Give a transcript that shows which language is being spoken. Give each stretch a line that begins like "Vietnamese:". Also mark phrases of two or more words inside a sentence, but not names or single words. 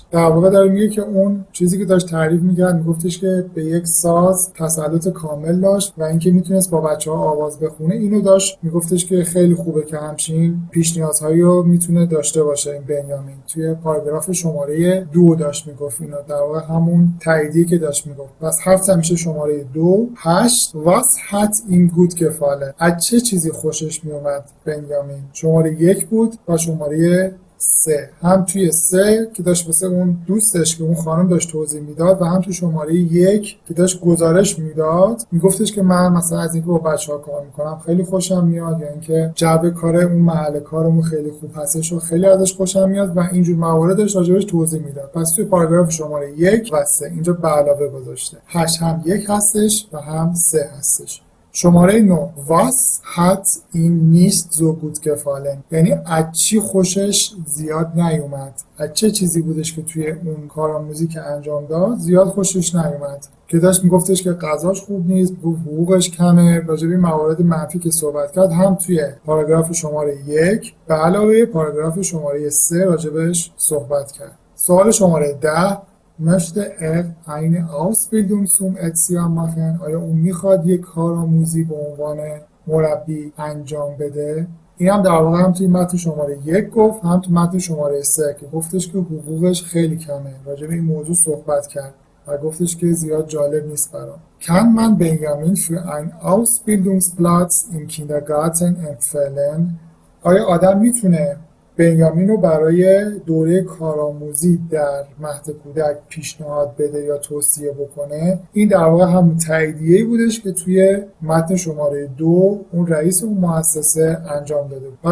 Persian: در واقع داره میگه که اون چیزی که داشت تعریف می‌کرد میگفتش که به یک ساز تسلط کامل داشت و اینکه میتونست با بچه‌ها آواز بخونه. اینو داشت میگفتش که خیلی خوبه که همچین پیش نیازهایی رو میتونه داشته باشه این بنیامین. توی پاراگراف شماره 2 داشت میگفت اینا، در واقع همون تاییدی که داشت میگفت. پس 7 میشه شماره 2.
German: 8 Was hat ihm gut gefallen؟
Persian: از چه چیزی خوشش میومد بنیامین؟ شماره 1 بود و شماره 3 هم توی 3 که داشت واسه اون دوستش که اون خانم داشت توضیح میداد و هم توی شماره 1 که داشت گزارش میداد میگفتش که من مثلا از اینکه با بچه‌ها کار میکنم خیلی خوشم میاد، یا اینکه جو کار اون محل کارمون خیلی خوب هستش و خیلی ازش خوشم میاد و اینجور موارد داشت راجعش توضیح میداد. پس توی پاراگراف شماره 1 و 3 اینجا به علاوه گذاشته. 8 هم 1 هستش و هم 3 هستش. شماره 9
German: Was hat ihm nicht so gut gefallen،
Persian: یعنی از چی خوشش زیاد نیومد، از چه چیزی بودش که توی اون کارآموزی که انجام داد زیاد خوشش نیومد، که داشت میگفتش که غذاش خوب نیست، حقوقش کمه، راجع به موارد منفی که صحبت کرد هم توی پاراگراف شماره 1 به علاوه پاراگراف شماره 3 راجبش صحبت کرد. سوال شماره 10
German: möchte er eine Ausbildung zum Erzieher machen؟
Persian: آیا اون میخواد یک کارآموزی به عنوان مربی انجام بده؟ این هم در واقع هم توی متن شماره 1 گفت، هم توی متن شماره 3 که گفتش که حقوقش خیلی کمه، راجع به این موضوع صحبت کرد و گفتش که زیاد جالب نیست برام.
German: Kann man Benjamin für einen Ausbildungsplatz im Kindergarten empfehlen؟
Persian: آیا آدم میتونه بنیامین رو برای دوره کارآموزی در مهد کودک پیشنهاد بده یا توصیه بکنه؟ این در واقع همون تاییدیه‌ای بودش که توی متن شماره 2 اون رئیس اون مؤسسه انجام داده بود.